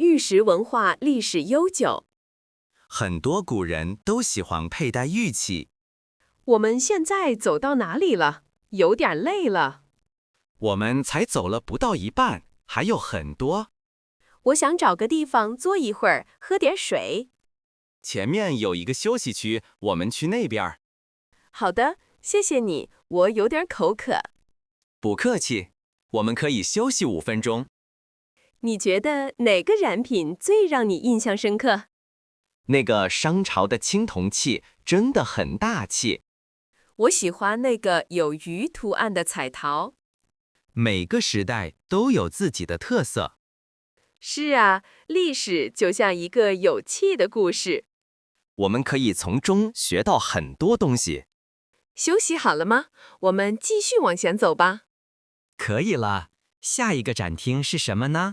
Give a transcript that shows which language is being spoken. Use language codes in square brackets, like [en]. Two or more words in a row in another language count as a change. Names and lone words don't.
[zh] 我知道，玉石文化歷史悠久。很多古人都喜歡佩戴玉器。我們現在走到哪裡了？有點累了。我們才走了不到一半，還有很多。我想找個地方坐一會兒，喝點水。前面有一個休息區，我們去那邊。好的，謝謝你，我有點口渴。不客氣，我們可以休息5分鐘。你覺得哪個展品最讓你印象深刻？那個商朝的青銅器真的很大氣。我喜歡那個有魚圖案的彩陶。每個時代都有自己的特色。是啊，歷史就像一個有趣的故事。我們可以從中學到很多東西。休息好了嗎？我們繼續往前走吧。可以了，下一個展廳是什麼呢？